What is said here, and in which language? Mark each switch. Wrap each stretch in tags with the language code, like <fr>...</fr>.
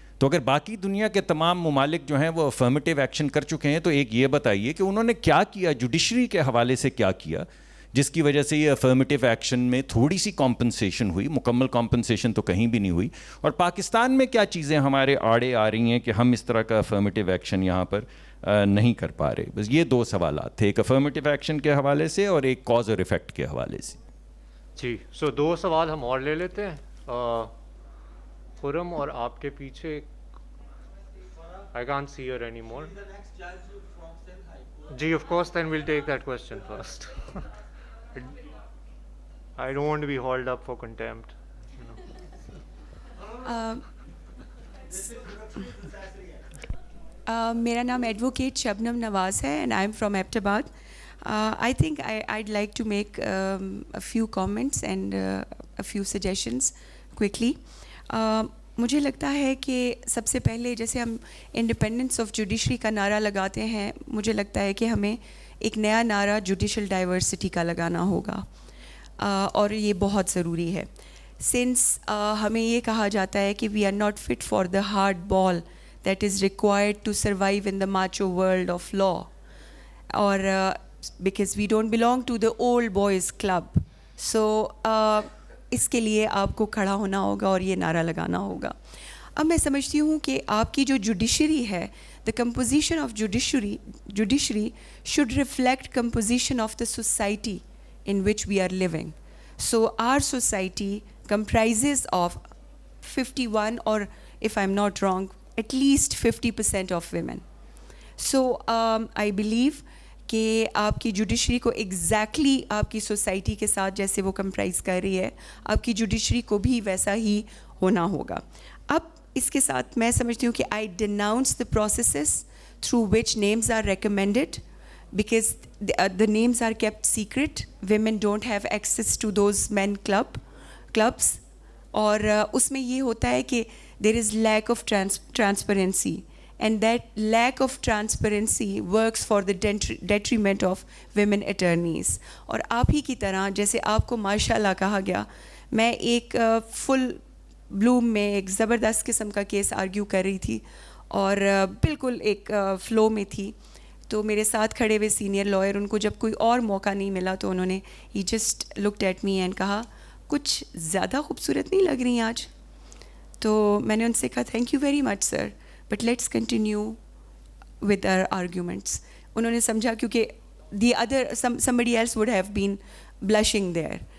<ur>تو اگر باقی دنیا کے تمام ممالک جو ہیں وہ افرمیٹیو ایکشن کر چکے ہیں تو ایک یہ بتائیے کہ انہوں نے کیا کیا, جوڈیشری کے حوالے سے کیا کیا جس کی وجہ سے یہ افرمیٹیو ایکشن میں تھوڑی سی کمپنسیشن ہوئی, مکمل کمپنسیشن تو کہیں بھی نہیں ہوئی. اور پاکستان میں کیا چیزیں ہمارے آڑے آ رہی ہیں کہ ہم اس طرح کا افرمیٹیو ایکشن یہاں پر نہیں کر پا رہے. بس یہ دو سوالات تھے, ایک افرمیٹیو ایکشن کے حوالے سے اور ایک کاز اور ایفیکٹ کے حوالے سے. جی, سو 2 سوال ہم اور لے لیتے ہیں. خرم اور آپ کے پیچھے</ur> <en>I can't see her anymore. جی, of course, then we'll take that question first. I don't want to be hauled up for contempt.</en> <ur>میرا نام ایڈوکیٹ شبنم نواز ہے</ur> <en>and I'm from Ahmedabad. I think I'd like to make a few comments and a few suggestions quickly.</en> <ur>مجھے لگتا ہے کہ سب سے پہلے جیسے ہم انڈیپینڈنس آف جوڈیشری کا نعرہ لگاتے ہیں, مجھے لگتا ہے کہ ہمیں ایک نیا نعرہ جوڈیشل ڈائیورسٹی کا لگانا ہوگا, اور یہ بہت ضروری ہے.</ur> <en>since</en> <ur>ہمیں یہ کہا جاتا ہے کہ</ur> <en>We are not fit for the hard ball that is required to survive in the macho world of law, اور because we don't belong to the old boys club.</en> <ur>سو اس کے لیے آپ کو کھڑا ہونا ہوگا اور یہ نعرہ لگانا ہوگا. اب میں سمجھتی ہوں کہ آپ کی جو جوڈیشری ہے,</ur> <en>The composition of judiciary should reflect composition of the society in which we are living. So our society comprises of 51, or if I'm not wrong, at least 50% of women. So I believe</en> <ur>کہ آپ کی judiciary کو exactly آپ کی society کے ساتھ جیسے وہ کمپرائز کر رہی ہے, آپ کی جوڈیشری کو بھی ویسا ہی ہونا ہوگا. اب اس کے ساتھ میں سمجھتی ہوں کہ</ur> <en>I denounce the processes through which names are recommended, because the names are kept secret. Women don't have access to those men clubs.</en> <ur>اور اس میں یہ ہوتا ہے کہ</ur> <en>there is lack of transparency, and that lack of transparency works for the detriment of women attorneys.</en> <ur>اور آپ ہی کی طرح جیسے آپ کو ماشاء اللہ کہا گیا, میں ایک فل بلوم میں ایک زبردست قسم کا کیس آرگیو کر رہی تھی اور بالکل ایک فلو میں تھی, تو میرے ساتھ کھڑے ہوئے سینئر لائر, ان کو جب کوئی اور موقع نہیں ملا تو انہوں نے he</ur> <en>just looked at me and</en> <ur>کہا کچھ زیادہ خوبصورت نہیں لگ رہی ہیں آج. تو میں نے ان سے کہا</ur> <en>Thank you very much sir, but let's continue with our arguments.</en> <ur>انہوں نے سمجھا کیونکہ</ur> <en>The other somebody else would have been blushing there.</en>